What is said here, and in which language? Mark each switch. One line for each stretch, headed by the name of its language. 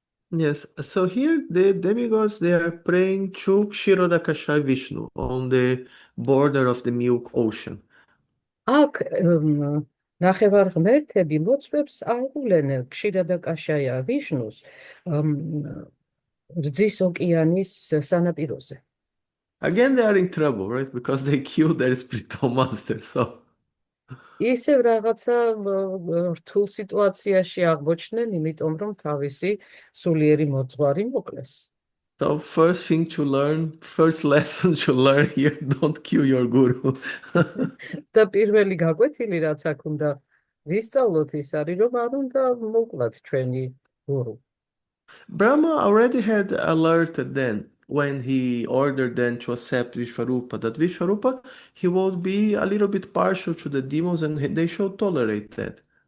English: Yes, so here the demigods they are praying to Kshirodakashayi Vishnu on the border of the Milk Ocean.
Georgian: აქ ნახევარ ღმერთები ლოცვებს აუღლენენ ქშირადაკაშაია ვიშნუს რძის ოკეანის სანაპიროზე.
English: Again, they are in trouble, right? Because they killed their spiritual master. So
Georgian: ისევ რაღაცა რთულ სიტუაციაში აღმოჩნდნენ, იმიტომ რომ თავისი სულიერი მოძღვარი მოკლეს.
English: first thing to learn, first lesson to learn here, don't kill your guru.
Georgian: და პირველი გაკვეთილი რაც აქ უნდა ვისწავლოთ ის არის, რომ არ უნდა მოკლათ ჩვენი გურუ.
English: Brahma already had alerted then when he ordered them to accept Vishvarupa, that Vishvarupa, he would be a little bit partial to the demons and they should tolerate that.